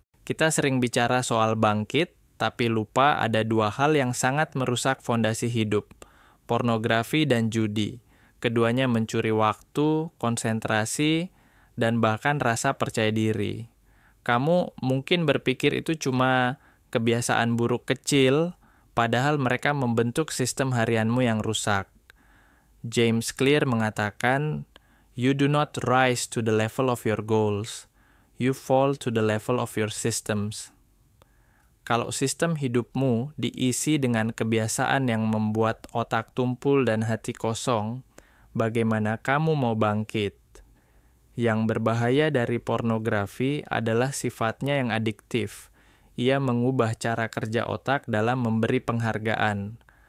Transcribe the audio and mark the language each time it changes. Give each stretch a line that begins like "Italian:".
Indonesian: Kita sering bicara soal bangkit, tapi lupa ada dua hal yang sangat merusak fondasi hidup, pornografi dan judi. Keduanya mencuri waktu, konsentrasi, dan bahkan rasa percaya diri. Kamu mungkin berpikir itu cuma kebiasaan buruk kecil, padahal mereka membentuk sistem harianmu yang rusak.
English: James Clear mengatakan, "You do not rise to the level of your goals. You fall to the level of your systems."
Indonesian: Kalau sistem hidupmu diisi dengan kebiasaan yang membuat otak tumpul dan hati kosong, bagaimana kamu mau bangkit? Yang berbahaya dari pornografi adalah sifatnya yang adiktif. Ia mengubah cara kerja otak dalam memberi penghargaan.